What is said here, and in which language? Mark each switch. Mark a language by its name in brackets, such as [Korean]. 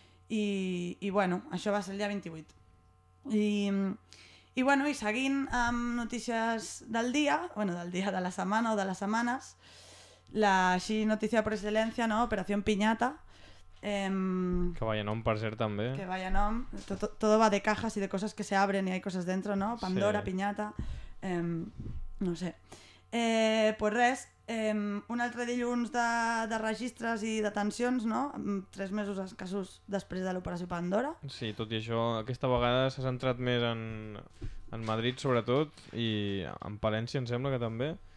[Catalan] I bueno, això va ser el dia 28. I bueno, i seguint amb notícies del dia, bueno, del dia de la setmana o de les setmanes, la així notícia per excel·lència, no?, Operación Piñata. Que vaya nom, per cert, també. Que vaya nom. [Spanish] Todo va de cajas y de cosas que se abren y hay cosas dentro, ¿no? Pandora, sí. Piñata, no sé. [Catalan] Pues res, un altre dilluns de registres i detencions, no?, 3 mesos escassos després de l'operació Pandora. Sí, tot i això, aquesta vegada s'ha centrat més en Madrid, sobretot, i en Palència, em sembla que també.